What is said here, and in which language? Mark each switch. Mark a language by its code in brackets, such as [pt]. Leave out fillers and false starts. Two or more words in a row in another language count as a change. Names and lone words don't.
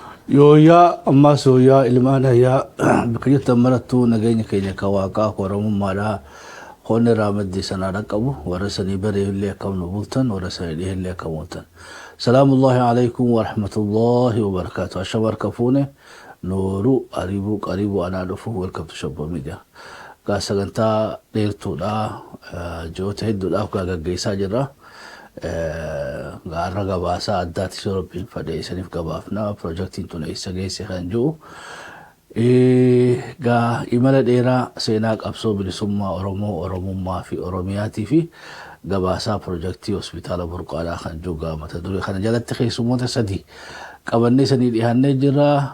[om] Yooyaa ammaas yooyaa ilmaan hayyaa bakka jirtan marattuu nageenya keenya ka waaqaa koramummaadhaa qonni irraa maddii sanaadha qabu warra sanii baree illee akkam nu bultan warra sanii dhihee illee akkam bultan. [ar] سلام الله عليكم ورحمة الله وبركاته. [om] Ashabar kafuune nooru ariibuu qariibuu anaa dhufu [en] welcome to Shabbo Media. [om] Gaa sagantaa dheertuudha ji'oota hedduudhaaf gaa gaggeessaa jirra. Gaarra gabaasaa addaatti sorobbiin fadhee isaniif gabaafna piroojeektiin tun eessa geesse kan jiru. Gaa imala dheeraa seenaa qabsoo bilisummaa Oromoo, Oromummaa fi Oromiyaatii fi gabaasaa piroojeektii hospitaala Burqaadhaa kan jiru gaa mata duree kana jalatti keessummoota sadii qabannee sanii dhiyaannee jirra.